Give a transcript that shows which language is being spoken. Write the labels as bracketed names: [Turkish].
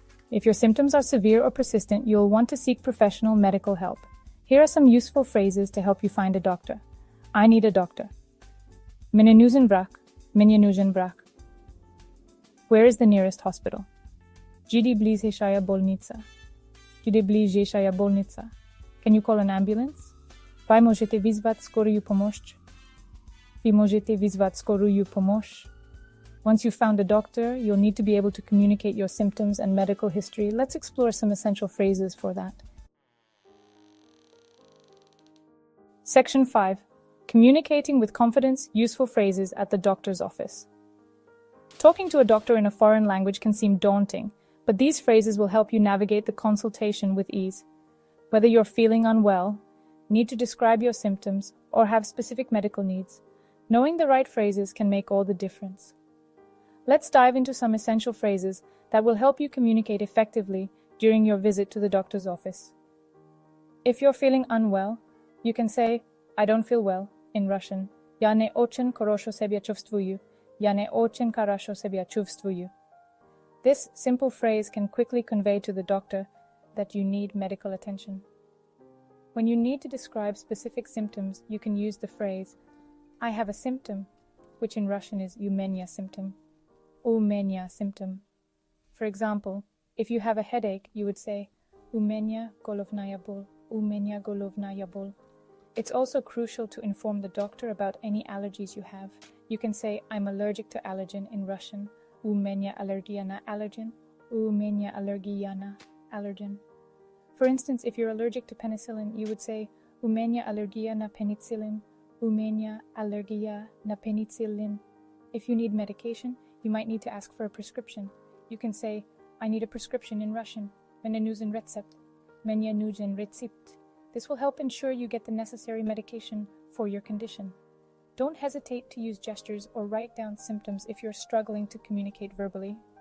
[English] If your symptoms are severe or persistent, you'll want to seek professional medical help. Here are some useful phrases to help you find a doctor. I need a doctor. [Russian] Мне нужен врач. Мне нужен врач. [English] Where is the nearest hospital? [Russian] Где ближайшая больница? Где ближайшая больница? [English] Can you call an ambulance? [Russian] Вы можете вызвать скорую помощь? Вы можете вызвать скорую помощь? [English] Once you've found a doctor, you'll need to be able to communicate your symptoms and medical history. Let's explore some essential phrases for that. Section 5. Communicating with confidence, useful phrases at the doctor's office. Talking to a doctor in a foreign language can seem daunting, but these phrases will help you navigate the consultation with ease. Whether you're feeling unwell, need to describe your symptoms, or have specific medical needs, knowing the right phrases can make all the difference. Let's dive into some essential phrases that will help you communicate effectively during your visit to the doctor's office. If you're feeling unwell, you can say, I don't feel well, in Russian. [Russian] Я не очень хорошо себя чувствую. Я не очень хорошо себя чувствую. [English] This simple phrase can quickly convey to the doctor that you need medical attention. When you need to describe specific symptoms, you can use the phrase, I have a symptom, which in Russian is [Russian] у меня [English] symptom. [Russian] У меня symptom. [English] For example, if you have a headache, you would say, [Russian] у меня головная боль. У меня головная боль. [English] It's also crucial to inform the doctor about any allergies you have. You can say, I'm allergic to allergen in Russian. [Russian] У меня аллергия на allergen. У меня аллергия на allergen. [English] For instance, if you're allergic to penicillin, you would say, [Russian] у меня аллергия на [English] penicillin. [Russian] У меня аллергия на penicillin. [English] If you need medication, you might need to ask for a prescription. You can say, I need a prescription in Russian. [Russian] Мне нужен рецепт. Мне нужен рецепт. [English] This will help ensure you get the necessary medication for your condition. Don't hesitate to use gestures or write down symptoms if you're struggling to communicate verbally.